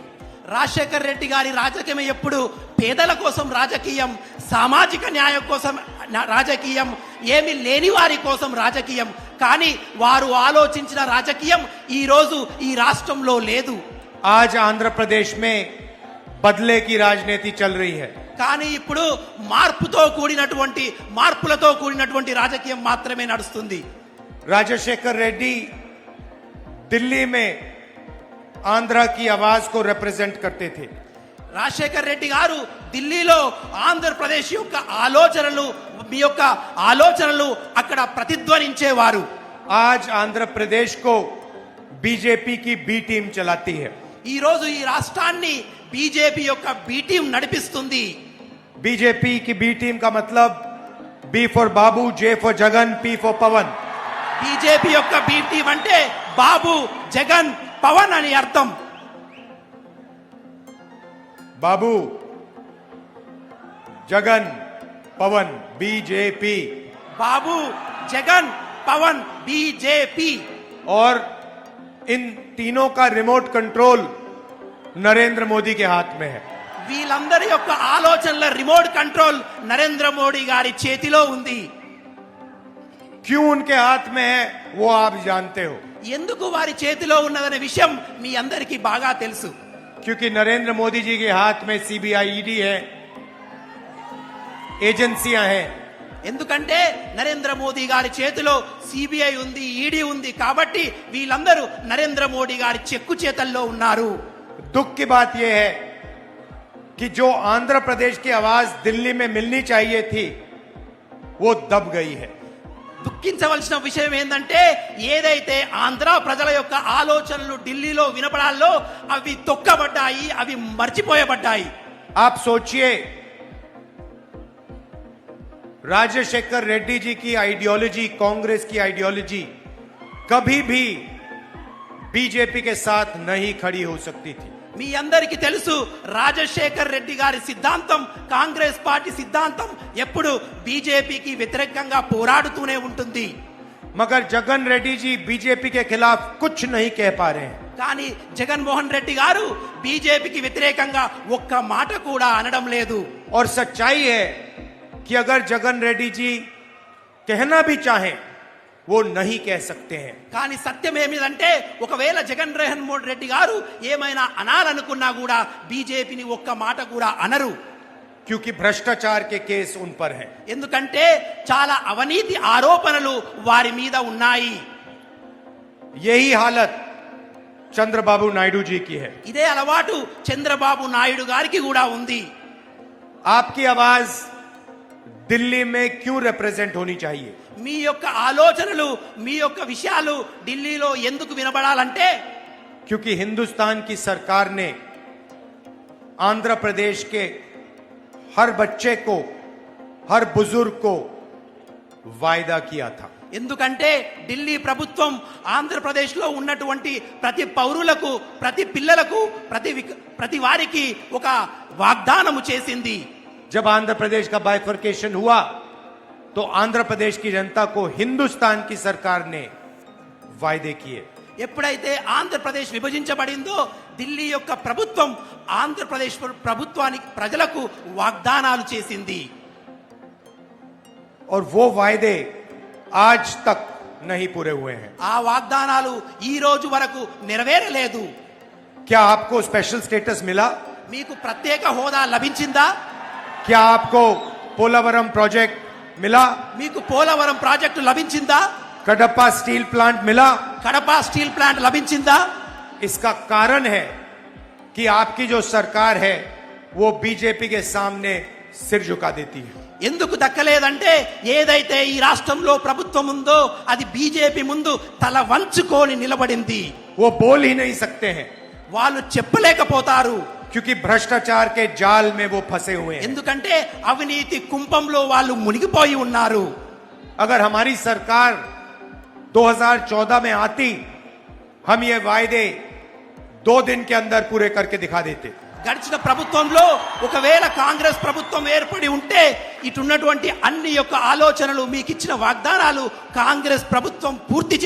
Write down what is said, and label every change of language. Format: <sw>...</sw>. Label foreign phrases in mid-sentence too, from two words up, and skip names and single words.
<te>రాజశేఖర్ రెడ్డి గారి రాజకీయం ఎప్పుడు పేదల కోసం రాజకీయం, సామాజిక న్యాయం కోసం రాజకీయం, ఏమి లేని వారి కోసం రాజకీయం. కానీ వారు ఆలోచించిన రాజకీయం ఈ రోజు ఈ రాష్ట్రంలో లేదు.</te> <hi>आज आंध्र प्रदेश में बदले की राजनीति चल रही है।</hi> <te>కానీ ఇప్పుడు మార్పులతో కూడినటువంటి రాజకీయం మాత్రమే నడుస్తుంది.</te> <hi>राजशेखर रेड्डी दिल्ली में आंध्र की आवाज को रिप्रेजेंट करते थे।</hi> <te>రాజశేఖర్ రెడ్డి గారు ఢిల్లీలో ఆంధ్రప్రదేశ్ యొక్క ఆలోచనలు అక్కడ ప్రతిధ్వనించేవారు.</te> <hi>आज आंध्र प्रदेश को बीजेपी की</hi> <en>B team</en> <hi>चलाती है।</hi> <te>ఈ రోజు ఈ రాష్ట్రాన్ని బీజేపీ యొక్క</te> <en>B team</en> <te>నడిపిస్తుంది.</te> <hi>बीजेपी की</hi> <en>B team</en> <hi>का मतलब</hi> <en>B for</en> <hi>बाबू,</hi> <en>J for</en> <hi>जगन,</hi> <en>P for</en> <hi>पवन।</hi> <te>బీజేపీ యొక్క</te> <en>B team</en> <te>అంటే బాబు, జగన్, పవన్ అని అర్థం.</te> <hi>बाबू, जगन, पवन, बीजेपी।</hi> <te>బాబు, జగన్, పవన్, బీజేపీ.</te> <hi>और इन तीनों का</hi> <en>remote control</en> <hi>नरेंद्र मोदी के हाथ में है।</hi> <te>వీళ్ళందరి యొక్క ఆలోచనల</te> <en>remote control</en> <te>నరేంద్ర మోడీ గారి చేతిలో ఉంది.</te> <hi>क्यों उनके हाथ में है वो आप जानते हो।</hi> <te>ఎందుకు వారి చేతిలో ఉన్నదనే విషయం మీ అందరికీ బాగా తెలుసు.</te> <hi>क्योंकि नरेंद्र मोदी जी के हाथ में सीबीआई, ईडी है, एजेंसियां हैं।</hi> <te>ఎందుకంటే నరేంద్ర మోదీ గారి చేతిలో సిబిఐ ఉంది, ఈడీ ఉంది. కాబట్టి వీళ్ళందరూ నరేంద్ర మోడీ గారి చెక్కు చేతల్లో ఉన్నారు.</te> <hi>दुख की बात यह है कि जो आंध्र प्रदेश की आवाज दिल्ली में मिलनी चाहिए थी वो दब गई है।</hi> <te>దుఃఖించవలసిన విషయం ఏంటంటే ఏదైతే ఆంధ్ర ప్రజల యొక్క ఆలోచనలు ఢిల్లీలో వినపడాలో అవి తొక్కబడ్డాయి, అవి మర్చిపోయబడ్డాయి.</te> <hi>आप सोचिए, राजशेखर रेड्डी जी की आइडियोलॉजी, कांग्रेस की आइडियोलॉजी कभी भी बीजेपी के साथ नहीं खड़ी हो सकती थी।</hi> <te>మీ అందరికీ తెలుసు రాజశేఖర్ రెడ్డి గారి సిద్ధాంతం, కాంగ్రెస్ పార్టీ సిద్ధాంతం ఎప్పుడు బీజేపీకి వ్యతిరేకంగా పోరాడుతూనే ఉంటుంది.</te> <hi>मगर जगन रेड्डी जी बीजेपी के खिलाफ कुछ नहीं कह पा रहे हैं।</hi> <te>కానీ జగన్మోహన్ రెడ్డి గారు బీజేపీకి వ్యతిరేకంగా ఒక్క మాట కూడా అనడం లేదు.</te> <hi>और सच्चाई है कि अगर जगन रेड्डी जी कहना भी चाहें वो नहीं कह सकते हैं।</hi> <te>కానీ సత్యం ఏమిటంటే ఒకవేళ జగన్మోహన్ రెడ్డి గారు ఏమైనా అనాలనుకున్నా కూడా బీజేపీని ఒక్క మాట కూడా అనరు.</te> <hi>क्योंकि भ्रष्टाचार के केस उन पर हैं।</hi> <te>ఎందుకంటే చాలా అవినీతి ఆరోపణలు వారి మీద ఉన్నాయి.</te> <hi>यही हालत चंद्रबाबू नायडू जी की है।</hi> <te>ఇదే అలవాటు చంద్రబాబు నాయుడు గారికి కూడా ఉంది.</te> <hi>आपकी आवाज दिल्ली में क्यों रिप्रेजेंट होनी चाहिए?</hi> <te>మీ యొక్క ఆలోచనలు, మీ యొక్క విషయాలు ఢిల్లీలో ఎందుకు వినబడాలంటే</te> <hi>क्योंकि हिंदुस्तान की सरकार ने आंध्र प्रदेश के हर बच्चे को, हर बुजुर्ग को वायदा किया था।</hi> <te>ఎందుకంటే ఢిల్లీ ప్రభుత్వం ఆంధ్రప్రదేశ్ లో ఉన్నటువంటి ప్రతి పౌరులకు, ప్రతి పిల్లలకు, ప్రతి వారికి ఒక వాగ్దానము చేసింది.</te> <hi>जब आंध्र प्रदेश का बाइफर्केशन हुआ तो आंध्र प्रदेश की जनता को हिंदुस्तान की सरकार ने वायदे किए।</hi> <te>ఎప్పుడైతే ఆంధ్రప్రదేశ్ విభజించబడిందో ఢిల్లీ యొక్క ప్రభుత్వం ఆంధ్రప్రదేశ్ ప్రభుత్వానికి, ప్రజలకు వాగ్దానాలు చేసింది.</te> <hi>और वो वायदे आज तक नहीं पूरे हुए हैं।</hi> <te>ఆ వాగ్దానాలు ఈ రోజు వరకు నెరవేరలేదు.</te> <hi>क्या आपको</hi> <en>special status</en> <hi>मिला?</hi> <te>మీకు ప్రత్యేక హోదా లభించిందా?</te> <hi>क्या आपको पोलावरम प्रोजेक्ट मिला?</hi> <te>మీకు పోలవరం ప్రాజెక్టు లభించిందా?</te> <hi>कडप्पा</hi> <en>steel plant</en> <hi>मिला?</hi> <te>కడప</te> <en>steel plant</en> <te>లభించిందా?</te> <hi>इसका कारण है कि आपकी जो सरकार है वो बीजेपी के सामने सिर झुका देती है।</hi> <te>ఎందుకు దక్కలేదంటే ఏదైతే ఈ రాష్ట్రంలో ప్రభుత్వం ఉందో అది బీజేపీ ముందు తల వంచుకొని నిలబడింది.</te> <hi>वो बोल ही नहीं सकते हैं</hi> <te>వాళ్ళు చెప్పలేకపోతారు.</te> <hi>क्योंकि भ्रष्टाचार के जाल में वो फंसे हुए हैं।</hi> <te>ఎందుకంటే అవినీతి కుంపంలో వాళ్ళు మునిగిపోయి ఉన్నారు.</te> <hi>अगर हमारी सरकार 2014 में आती, हम ये वायदे 2 दिन के अंदर पूरे करके दिखा देते।</hi> <te>గడిచిన ప్రభుత్వంలో ఒకవేళ కాంగ్రెస్ ప్రభుత్వం ఏర్పడి ఉంటే ఇటున్నటువంటి అన్ని యొక్క ఆలోచనలు, మీకు ఇచ్చిన వాగ్దానాలు కాంగ్రెస్ ప్రభుత్వం పూర్తి చేస్తుంది.</te>